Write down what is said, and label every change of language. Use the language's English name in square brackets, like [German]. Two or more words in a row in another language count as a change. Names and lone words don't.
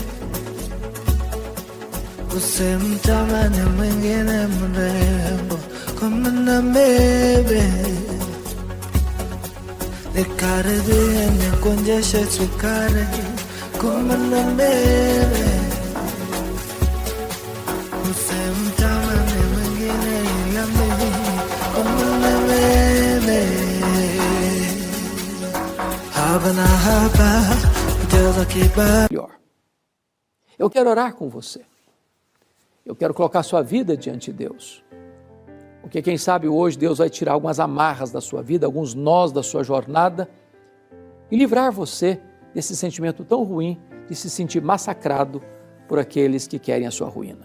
[Swahili] usimtamani mwingine mrembo kumana bebe, nikaribie nikuonjeshe sukari kumana bebe, usimtamani mwingine ila mimi kumana bebe. [Portuguese] Melhor. Eu quero orar com você. Eu quero colocar sua vida diante de Deus. Porque quem sabe hoje Deus vai tirar algumas amarras da sua vida, alguns nós da sua jornada e livrar você desse sentimento tão ruim de se sentir massacrado por aqueles que querem a sua ruína.